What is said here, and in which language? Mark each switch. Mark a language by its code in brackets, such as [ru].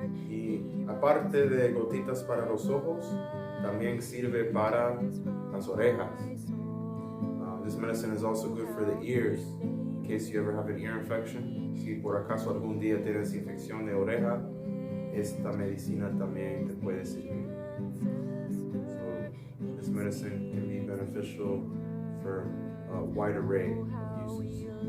[es] Y aparte de gotitas para los ojos, también sirve para las orejas. [en] This medicine is also good for the ears, in case you ever have an ear infection. [es] Si por acaso algún día tienes infección de oreja, esta medicina también te puede servir. [en] So this medicine can be beneficial for a wide array of uses.